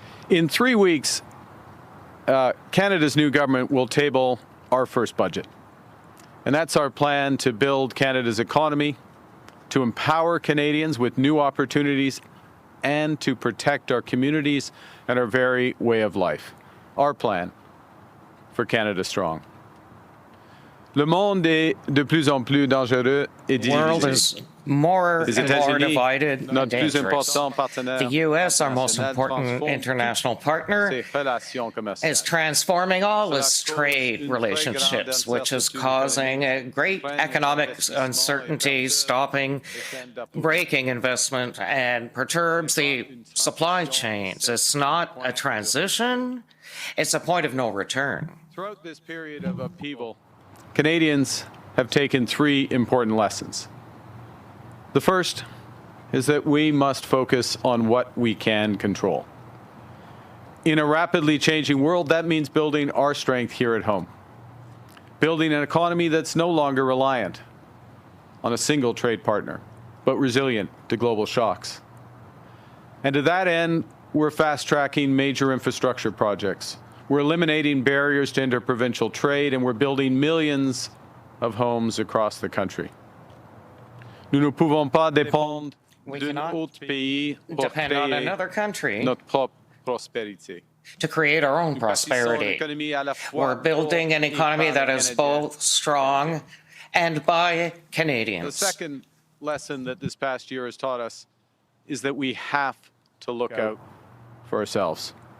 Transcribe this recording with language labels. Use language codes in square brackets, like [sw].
[en] In 3 weeks, Canada's new government will table our first budget. And that's our plan to build Canada's economy, to empower Canadians with new opportunities, and to protect our communities and our very way of life. Our plan for Canada Strong. [fr] Le monde est de plus en plus dangereux et divisé. [en] The world is more and more divided and dangerous. The U.S., our most important international partner, is transforming all its trade relationships, which is causing a great economic uncertainty, breaking investment, and perturbs the supply chains. It's not a transition, it's a point of no return. Throughout this period of upheaval, Canadians have taken 3 important lessons. The first is that we must focus on what we can control. In a rapidly changing world, that means building our strength here at home. Building an economy that's no longer reliant on a single trade partner, but resilient to global shocks. And to that end, we're fast-tracking major infrastructure projects. We're eliminating barriers to interprovincial trade, and we're building millions of homes across the country. [fr] Nous ne pouvons pas dépendre d'un autre pays pour créer [en] another country [fr] notre propre prospérité. [en] To create our own prosperity. We're building an economy that is both strong and by Canadians. The second lesson that this past year has taught us is that we have to look out for ourselves.